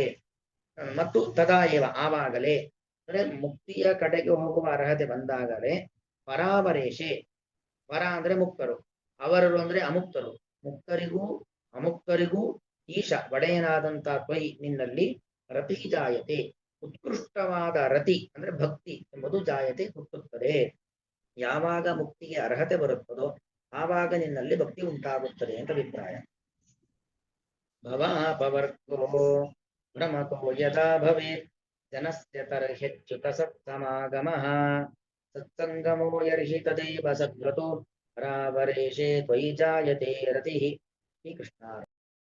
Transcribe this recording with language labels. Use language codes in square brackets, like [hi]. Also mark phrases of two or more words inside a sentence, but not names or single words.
[kn] ಮತ್ತು ತದಾಯವ ಆವಾಗಲೇ ಅಂದ್ರೆ ಮುಕ್ತಿಯ ಕಡೆಗೆ ಹೋಗುವ ಅರ್ಹತೆ ಬಂದಾಗಲೇ ಪರಾವರೇಶೆ, ಪರ ಅಂದ್ರೆ ಮುಕ್ತರು, ಅವರರು ಅಂದ್ರೆ ಅಮುಕ್ತರು, ಮುಕ್ತರಿಗೂ ಅಮುಕ್ತರಿಗೂ ಈಶ ಒಡೆಯನಾದಂತ ತ್ವಯಿ ನಿನ್ನಲ್ಲಿ [sa] ರತಿ ಜಾಯತೆ, [kn] ಉತ್ಕೃಷ್ಟವಾದ ರತಿ ಅಂದ್ರೆ ಭಕ್ತಿ ಎಂಬುದು ಜಾಯತೆ ಹುಟ್ಟುತ್ತದೆ. ಯಾವಾಗ ಮುಕ್ತಿಗೆ ಅರ್ಹತೆ ಬರುತ್ತದೋ ಆವಾಗ ನಿನ್ನಲ್ಲಿ ಭಕ್ತಿ ಉಂಟಾಗುತ್ತದೆ ಅಂತ ಅಭಿಪ್ರಾಯ. [sa] ಭವಾಪವರ್ಗೋ ಭ್ರಮತೋ ಯದಾ ಭವೇತ್ ಜನಸ್ಯ ತರ್ಹ್ಯಚ್ಯುತ ಸತ್ಸಮಾಗಮಃ, ಸತ್ಸಂಗಮೋ ಯರ್ಹಿ ತದೇವ ಸದ್ಗತೋ ಪರಾವರೇಶೇ ತ್ವಯಿ ಜಾಯತೆ ರತಿಃ. ಶ್ರೀಕೃಷ್ಣ.